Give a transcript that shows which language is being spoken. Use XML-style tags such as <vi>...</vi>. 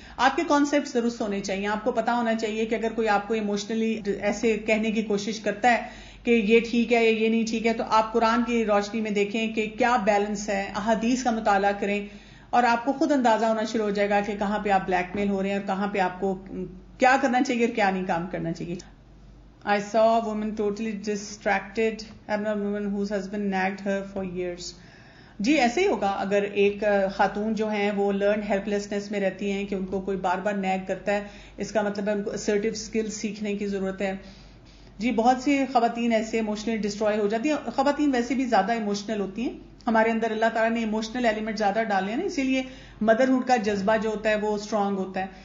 <ur>آپ کے کانسیپٹ درست ہونے چاہیے. آپ کو پتا ہونا چاہیے کہ اگر کوئی آپ کو ایموشنلی ایسے کہنے کی کوشش کرتا ہے کہ یہ ٹھیک ہے یا یہ نہیں ٹھیک ہے، تو آپ قرآن کی روشنی میں دیکھیں کہ کیا بیلنس ہے، احادیث کا مطالعہ کریں، اور آپ کو خود اندازہ ہونا شروع ہو جائے گا کہ کہاں پہ آپ بلیک میل ہو رہے ہیں اور کہاں پہ آپ کو کیا کرنا چاہیے اور کیا نہیں کام کرنا چاہیے.</ur> <en>I saw a woman totally distracted, abnormal woman whose husband nagged her for years.</en> <ur>جی ایسے ہی ہوگا اگر ایک خاتون جو ہیں وہ لرن ہیلپ لیسنس میں رہتی ہیں کہ ان کو کوئی بار بار نیگ کرتا ہے، اس کا مطلب ہے ان کو اسرٹیو اسکل سیکھنے کی ضرورت ہے. جی بہت سی خواتین ایسے ایموشنلی ڈسٹروائے ہو جاتی ہیں. خواتین ویسے بھی زیادہ ایموشنل ہوتی ہیں. ہمارے اندر اللہ تعالیٰ نے ایموشنل ایلیمنٹ زیادہ ڈالے ہیں نا، اسی لیے مدرہڈ کا جذبہ جو ہوتا ہے وہ اسٹرانگ ہوتا ہے.</ur>